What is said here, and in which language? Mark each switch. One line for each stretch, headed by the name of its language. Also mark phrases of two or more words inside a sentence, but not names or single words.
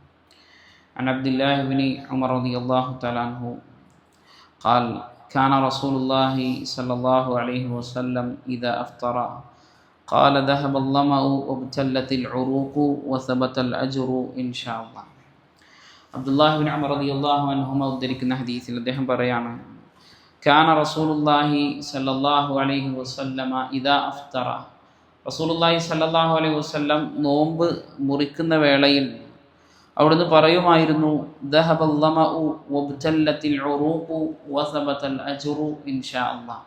Arabic: عن عبد الله بن عمر رضي الله تعالى عنه قال: كان رسول الله صلى الله عليه وسلم إذا أفطر قال: ذهب الظمأ وابتلت العروق وثبت الأجر إن شاء الله.
Malayalam: അബ്ദുല്ലാഹി ബിൻ ഉമർ
Arabic: رضي الله عنهما
Malayalam: ഉദ്ധരിക്കുന്ന ഹദീസിൽ അദ്ദേഹം പറയാണ്:
Arabic: كان رسول الله صلى الله عليه وسلم إذا أفطر, رسول الله صلى الله عليه وسلم
Malayalam: നോമ്പ് മുറിക്കുന്ന വേളയിൽ അവിടുന്ന് പറയുമായിരുന്നു:
Arabic: ذهب الظمأ وابتلت العروق وثبت الأجر إن شاء الله.